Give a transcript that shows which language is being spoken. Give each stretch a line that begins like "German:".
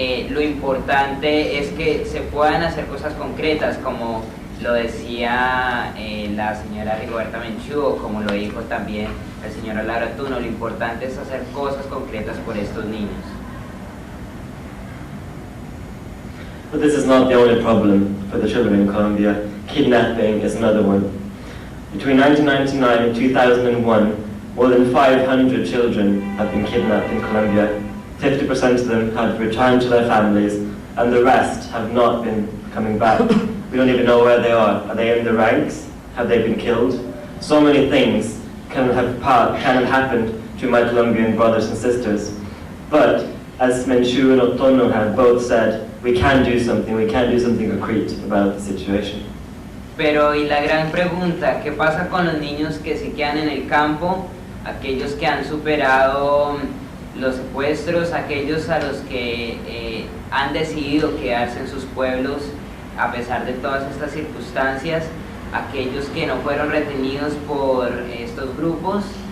Spanish: lo importante es que se puedan hacer cosas concretas, como lo decía la señora Rigoberta Menchu, o como lo dijo también el señor Laura Tuno, lo importante es hacer cosas concretas por estos niños.
English: But this is not the only problem for the children in Colombia. Kidnapping is another one. Between 1999 and 2001, more than 500 children have been kidnapped in Colombia. 50% of them have returned to their families, and the rest have not been coming back. We don't even know where they are. Are they in the ranks? Have they been killed? So many things can have happened to my Colombian brothers and sisters. But as Menchu and Otono have both said, we can do something concrete about the situation.
Spanish: Pero y la gran pregunta, ¿qué pasa con los niños que se quedan en el campo? Aquellos que han superado los secuestros, aquellos a los que han decidido quedarse en sus pueblos a pesar de todas estas circunstancias, aquellos que no fueron retenidos por estos grupos.